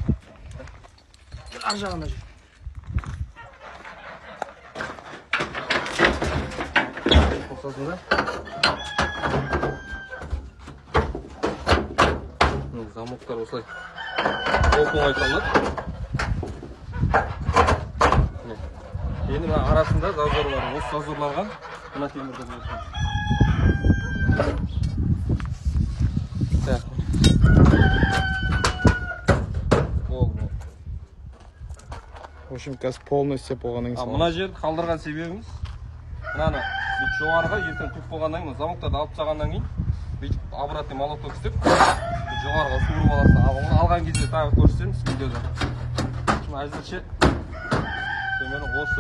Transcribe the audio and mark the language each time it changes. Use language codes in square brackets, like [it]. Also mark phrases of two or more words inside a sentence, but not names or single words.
[kk] Ар жағына жүр. Қосасың да. Замоктар осылай оп-оңай салынады. Енді мына арасында зазорлар, осы зазорларға мына темірді қойсың. [ru] Так. В общем, [kk] қазір полностью болғаннан кейін. Мына жерді қалдырған себебіміз мынаны жоғарыға ертең тұйып болғаннан кейін, замоктарды алып тастағаннан кейін бүйтіп [ru] обратный молоток [kk] істеп жоғарыға суырып аласың. Алған кезде тағы көрсетеміз видеода. Әзірше темірі осы.